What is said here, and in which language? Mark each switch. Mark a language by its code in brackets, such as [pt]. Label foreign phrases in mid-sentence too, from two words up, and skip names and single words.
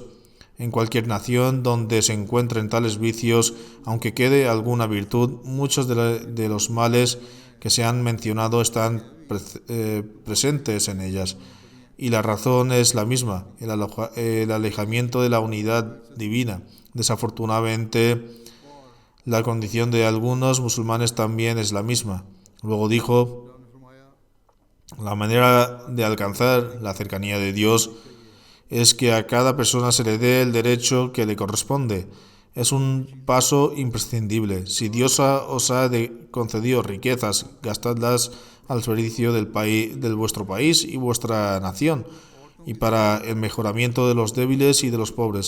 [es] En cualquier nación donde se encuentren tales vicios, aunque quede alguna virtud, muchos de los males que se han mencionado están presentes en ellas. y la razón es la misma, el alejamiento de la unidad divina. Desafortunadamente, la condición de algunos musulmanes también es la misma. Luego dijo, [hi] अल्लाह ने फरमाया [es] la manera de alcanzar la cercanía de Dios es que a cada persona se le dé el derecho que le corresponde. Es un paso imprescindible. Si Dios os ha concedido riquezas, gastadlas al servicio del vuestro país y vuestra nación, y para el mejoramiento de los débiles y de los pobres.